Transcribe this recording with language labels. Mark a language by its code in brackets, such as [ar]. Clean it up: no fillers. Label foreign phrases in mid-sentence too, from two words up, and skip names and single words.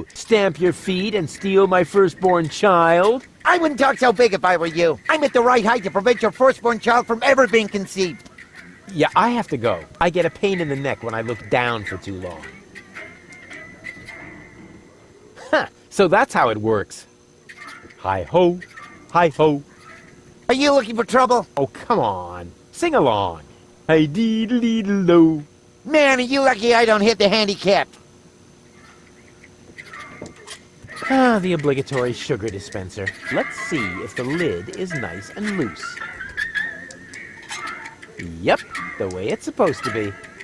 [en] Stamp your feet and steal my firstborn child? I wouldn't talk so big if I were you. I'm at the right height to prevent your firstborn child from ever being conceived. Yeah, I have to go. I get a pain in the neck when I look down for too long. Huh, so that's how it works. Hi-ho, hi-ho. Are you looking for trouble? Oh, come on. Sing along. Hi-dee-dee-dee-lo. Man, are you lucky I don't hit the handicap. Ah, the obligatory sugar dispenser. Let's see if the lid is nice and loose. Yep, the way it's supposed to be.